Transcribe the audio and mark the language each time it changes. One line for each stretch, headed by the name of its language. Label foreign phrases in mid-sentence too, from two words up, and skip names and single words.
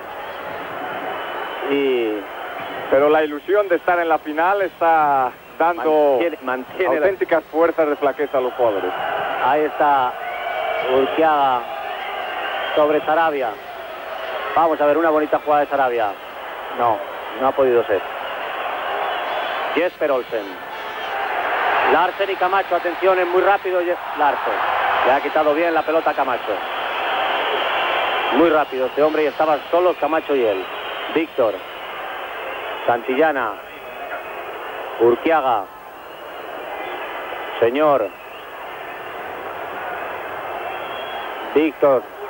Spanish: Pero la ilusión de estar en la final está dando mantiene auténticas fuerzas de flaqueza a los jugadores. Ahí está Urquiaga sobre Sarabia. Vamos a ver una bonita jugada de Sarabia. No ha podido ser. Jesper Olsen. Larsen y Camacho, atención, es muy rápido Larsen. Le ha quitado bien la pelota a Camacho. Muy rápido este hombre, y estaban solos Camacho y él. Víctor. Santillana. Urquiaga. Señor. Víctor.